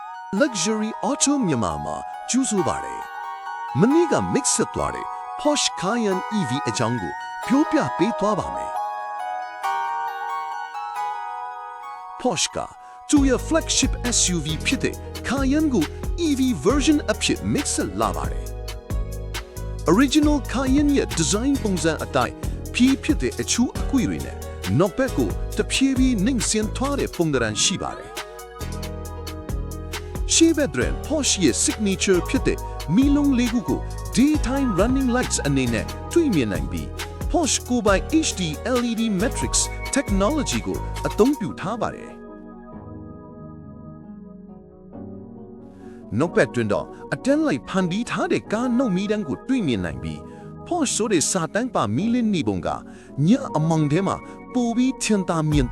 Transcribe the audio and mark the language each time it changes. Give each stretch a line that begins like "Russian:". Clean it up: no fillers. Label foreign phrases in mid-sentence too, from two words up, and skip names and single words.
Burmese: Luxury Auto Myanmar ကျူးဆိုပါတယ်မနေ့က mix ဆက်သွားတဲ့ Porsche Cayenne EV အကြောင်းကိုပြောပြပေးသွားပါမယ် Porsche ကသူ့ရဲ့
English: flagship SUV
Burmese: ဖြစ်တဲ့ Cayenne ကို
English: EV version
Burmese: အဖြစ် mix ဆက်လာပါတယ် Original Cayenne ရဲ့ design ပုံစံအတိုင်းဖြည့်ဖြစ်တဲ့အချူအကွေတွေနဲ့နောက်ဘက်ကိုတဖြည်းဖြည်းနှိမ့်ဆင်းသွားတဲ့ပုံစံရှိပါတယ် ရှေ့ဘက်တွင် Porsche ရဲ့ signature ဖြစ်တဲ့မီလုံးလေးခုကို
English: daytime running lights
Burmese: အနေနဲ့တွေ့မြင်နိုင်ပြီး Porsche ကိုယ်ပိုင်
English: HD LED matrix technology
Burmese: ကိုအသုံးပြုထားပါတယ်နောက်ဘက်တွင်တော့အတန်းလိုက်ဖ န်တီးထားတဲ့ကားနှုတ်မီးတန်းကိုတွေ့မြင်နိုင်ပြီး Porsche ဆိုတဲ့စာတန်းပါမီလင်းနေပုံကညအမောင်ထဲမှာပိုပြီးထင်သာမြင်